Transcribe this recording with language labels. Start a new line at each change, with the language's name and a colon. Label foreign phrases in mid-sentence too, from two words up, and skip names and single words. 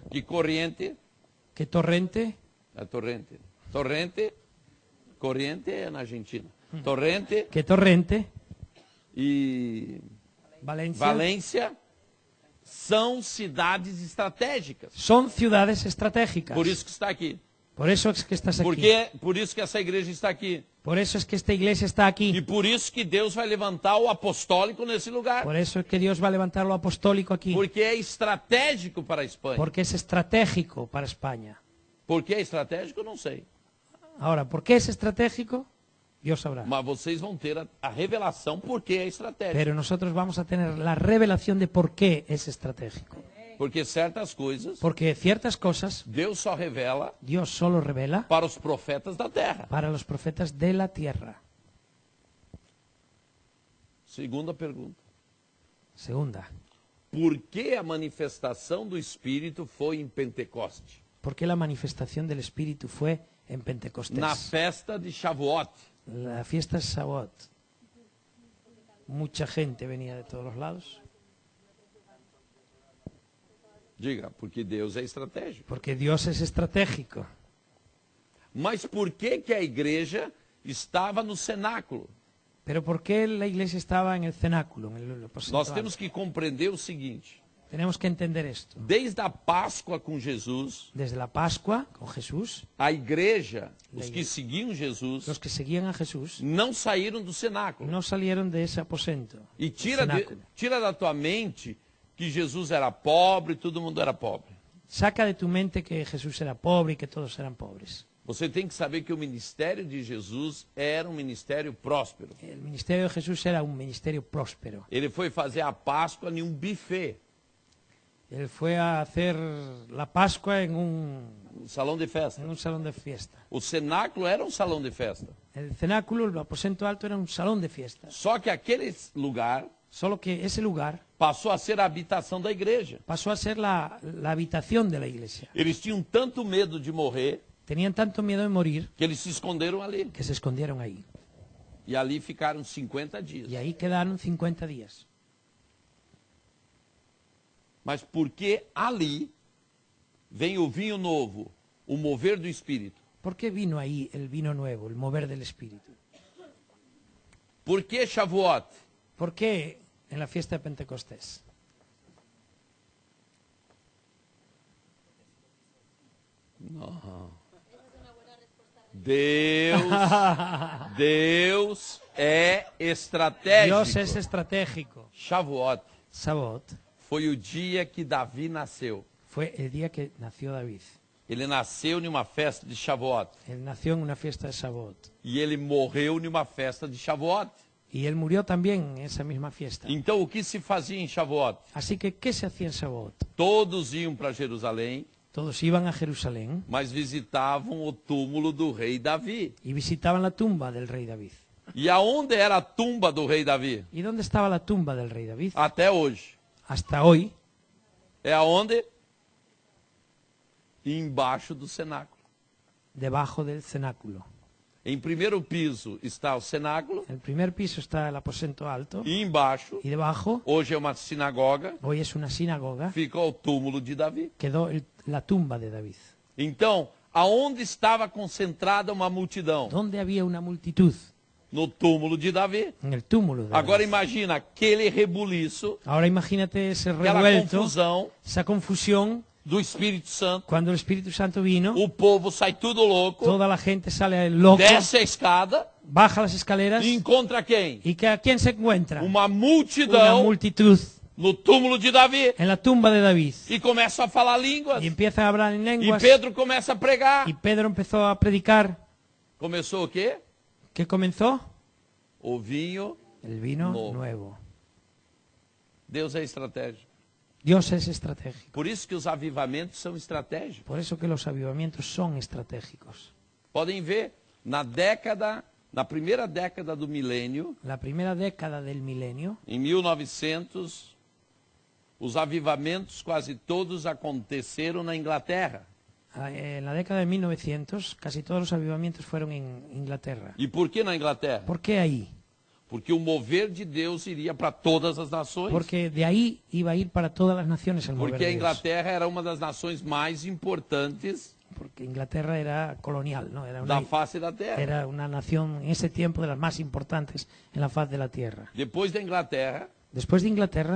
Portuguese: que corrente que torrente, é torrente. Torrente, corrente é na Argentina. Torrente e Valencia, Valência são cidades estratégicas.
Spanish: son ciudades estratégicas.
Portuguese: Por isso que está aqui.
Spanish: Por eso es que estás aquí.
Portuguese: Por isso que essa igreja está aqui.
Spanish: Por eso es que esta iglesia está
Portuguese: E
Spanish: aquí.
Portuguese: por isso que Deus vai levantar o apostólico nesse lugar.
Spanish: Por eso es que Dios va a levantar lo apostólico aquí.
Portuguese: Porque é estratégico para a Espanha.
Spanish: Porque es estratégico para España.
Portuguese: Por que é estratégico, não sei.
Spanish: Ahora, ¿por qué es estratégico? Dios sabrá.
Portuguese: Mas vocês vão ter a revelação por que é estratégico.
Spanish: Pero nosotros vamos a tener la revelación de por qué es estratégico.
Portuguese: Porque certas coisas,
Spanish: Porque ciertas cosas
Portuguese: Deus só revela
Spanish: Dios solo revela
Portuguese: para os profetas da terra.
Spanish: para los profetas de la tierra.
Portuguese: Segunda pergunta.
Spanish: Segunda,
Portuguese: Por que a manifestação do Espírito foi em Pentecoste?
Spanish: ¿por qué la manifestación del Espíritu fue en Pentecostés?
Portuguese: Na festa de Shavuot.
Spanish: La fiesta es Shavuot. Mucha gente venía de todos los lados.
Portuguese: Diga, porque Deus é estratégico.
Spanish: Porque Dios es estratégico. Mas por que a igreja estava no cenáculo? Pero ¿por qué la iglesia estaba en el cenáculo? En el aposento
Portuguese: Nós
Spanish: alto?
Portuguese: temos que compreender o seguinte.
Spanish: Tenemos que entender esto.
Portuguese: Desde a Páscoa com Jesus,
Spanish: Desde la Pascua con Jesús,
Portuguese: a igreja,
Spanish: La
Portuguese: os que igreja. seguiam Jesus,
Spanish: los que seguían a Jesús
Portuguese: não saíram do cenáculo.
Spanish: no salieron de ese aposento.
Portuguese: E
Spanish: cenáculo.
Portuguese: tira da tua mente que Jesus era pobre, todo mundo era pobre.
Spanish: Saca de tu mente que Jesús era pobre y que todos eran pobres.
Portuguese: Você tem que saber que o ministério de Jesus era um ministério próspero.
Spanish: El ministerio de Jesús era un ministerio próspero.
Portuguese: Ele foi fazer a Páscoa em um buffet,
Spanish: Él fue a hacer la Pascua en
Portuguese: um salão de festa.
Spanish: un salón de fiesta.
Portuguese: O cenáculo era um salão de festa.
Spanish: El cenáculo, el aposento alto, era un salón de fiesta.
Portuguese: Só que aquele lugar
Spanish: Solo que ese lugar
Portuguese: passou a ser a habitação da igreja.
Spanish: pasó a ser la habitación de la iglesia.
Portuguese: Eles tinham tanto medo de morrer
Spanish: Tenían tanto miedo de morir
Portuguese: que eles se esconderam ali.
Spanish: que se escondieron ahí.
Portuguese: E ali ficaram 50 dias.
Spanish: Y ahí quedaron 50 días.
Portuguese: Mas porque ali vem o vinho novo, o mover do Espírito.
Spanish: ¿Por qué vino ahí el vino nuevo, el mover del Espíritu?
Portuguese: Por que Shavuot?
Spanish: ¿Por qué en la fiesta de Pentecostés?
Portuguese: Deus é estratégico.
Spanish: Dios es estratégico.
Portuguese: Shavuot
Spanish: Shavuot
Portuguese: foi o dia que Davi nasceu.
Spanish: fue el día que nació David.
Portuguese: Ele nasceu em uma festa de Shavuot.
Spanish: Él nació en una fiesta de Shavuot.
Portuguese: E ele morreu em uma festa de Shavuot.
Spanish: Y él murió también en esa misma fiesta.
Portuguese: Então, o que se fazia em Shavuot?
Spanish: Así que, ¿qué se hacía en Shavuot?
Portuguese: Todos iam para Jerusalém,
Spanish: Todos iban a Jerusalén
Portuguese: mas visitavam o túmulo do rei Davi.
Spanish: y visitaban la tumba del rey David.
Portuguese: E aonde era a tumba do rei Davi?
Spanish: ¿Y dónde estaba la tumba del rey David?
Portuguese: Até hoje.
Spanish: Hasta hoy,
Portuguese: É aonde? Embaixo do cenáculo.
Spanish: debajo del cenáculo.
Portuguese: Em primeiro piso está o cenáculo.
Spanish: En el primer piso está el aposento alto
Portuguese: E embaixo,
Spanish: y debajo,
Portuguese: hoje é uma sinagoga,
Spanish: hoy es una sinagoga,
Portuguese: fica o túmulo de Davi.
Spanish: quedó la tumba de David.
Portuguese: Então, aonde estava concentrada uma multidão?
Spanish: Donde había una multitud,
Portuguese: No túmulo de Davi.
Spanish: en el túmulo de
Portuguese: Agora
Spanish: David.
Portuguese: imagina aquele rebuliço,
Spanish: Ahora imagínate ese
Portuguese: aquela
Spanish: revuelto,
Portuguese: confusão
Spanish: esa confusión,
Portuguese: do Espírito Santo.
Spanish: cuando el Espíritu Santo vino,
Portuguese: O povo sai tudo louco,
Spanish: toda la gente sale loco,
Portuguese: desce a escada
Spanish: baja las escaleras,
Portuguese: e encontra quem?
Spanish: ¿y que a quién se encuentra?
Portuguese: Uma
Spanish: Una
Portuguese: multidão
Spanish: multitud
Portuguese: no túmulo de Davi.
Spanish: en la tumba de David.
Portuguese: E começa a falar línguas.
Spanish: Y empiezan a hablar en
Portuguese: E
Spanish: lenguas.
Portuguese: Pedro começa a pregar.
Spanish: Y Pedro empezó a predicar.
Portuguese: Começou o quê?
Spanish: ¿Qué comenzó?
Portuguese: O vinho.
Spanish: El vino Nuevo. nuevo.
Portuguese: Deus é estratégico.
Spanish: Dios es estratégico.
Portuguese: Por isso que os avivamentos são estratégicos.
Spanish: Por eso que los avivamientos son estratégicos.
Portuguese: Podem ver, na primeira década do milênio,
Spanish: La primera década del milenio,
Portuguese: em 1900, Os avivamentos quase todos aconteceram na Inglaterra.
Spanish: En la década de 1900, casi todos los avivamientos fueron en Inglaterra.
Portuguese: E por que na Inglaterra?
Spanish: ¿Por qué ahí?
Portuguese: Porque o mover de Deus iria para todas as nações.
Spanish: Porque de ahí iba a ir para todas las naciones el mover
Portuguese: Porque a
Spanish: de Dios.
Portuguese: Inglaterra era uma das nações mais importantes
Spanish: Porque Inglaterra era colonial, ¿no?
Portuguese: da face da terra.
Spanish: Era una nación en ese tiempo de las más importantes en la faz de la tierra.
Portuguese: Depois da Inglaterra,
Spanish: Después de Inglaterra,